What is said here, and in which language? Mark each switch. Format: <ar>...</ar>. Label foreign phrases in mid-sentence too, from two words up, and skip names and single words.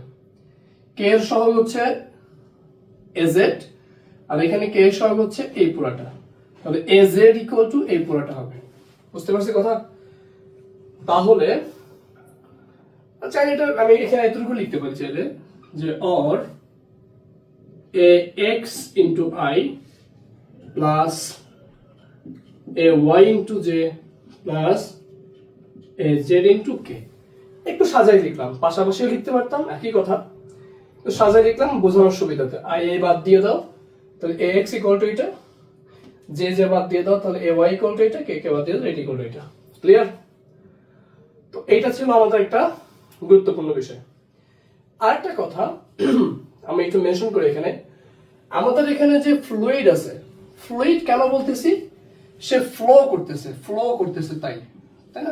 <bn>কে এর সহগ হচ্ছে</bn> <en>a z</en> <bn>আর এখানে কে এর সহগ হচ্ছে এই পুরোটা, তাহলে</bn> <en>a z equal to</en> <bn>এই পুরোটা হবে। বুঝতে পারছি কথা? তাহলে আচ্ছা, এটা আমি এখানে এতটুকু লিখতে পারি চাইলে যে অর</bn> <en>a x into I plus a y into j plus a z into k।</en> <bn>একটু সাজাই লিখলাম, পাশাপাশি লিখতে পারতাম একই কথা, তো সাজাই লিখলাম বোঝানোর সুবিধাতে।</bn> <en>i a</en> <bn>বাদ দিয়ে দাও তাহলে</bn> <en>a x equal to</en> <bn>এটা,</bn> <en>j j</en> <bn>বাদ দিয়ে দাও তাহলে</bn> <en>a y equal to</en> <bn>এটা,</bn> <en>k k</en> <bn>বাদ দিয়ে দাও এটা ইকুয়াল টু এটা। ক্লিয়ার? তো এইটা ছিল আমাদের একটা গুরুত্বপূর্ণ বিষয়। আরেকটা কথা আমি একটু মেনশন করি এখানে, আমাদের এখানে যে ফ্লুইড আছে, ফ্লুইড কেন বলতেছি? সে ফ্লো করতেছে তাই না?</bn>